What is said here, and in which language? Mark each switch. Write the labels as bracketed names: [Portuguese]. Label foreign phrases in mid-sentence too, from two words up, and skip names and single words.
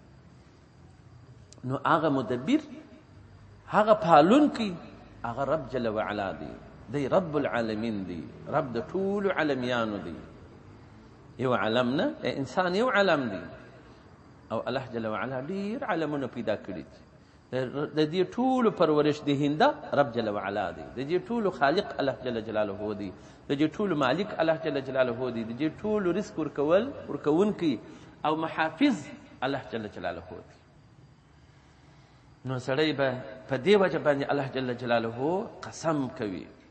[Pashto] نو هغه مدبر، هغه پالونکی، هغه رب [Arabic] جل وعلا [Pashto] دی، دی [Arabic] رب العالمین [Pashto] دی، رب د ټولو عالمیانو دی. یو عالم نه، انسان یو عالم دی او الله [Arabic] جل وعلا [Pashto] ډېر عالمونه پیدا کړي دي. د دې ټولو [Persian] پرورش دهنده [Pashto] رب [Arabic] جل وعلا [Pashto] دی، د دې ټولو خالق الله [Arabic] جل جلاله [Pashto] دی، د دې ټولو مالک الله [Arabic] جل جلاله [Pashto] دی، د دې ټولو رزق ورکوونکی او محافظ الله [Arabic] جل جلاله [Pashto] دی. نو سړی به په دې وجه باندې الله [Arabic] جل جلاله [Pashto] قسم کوي.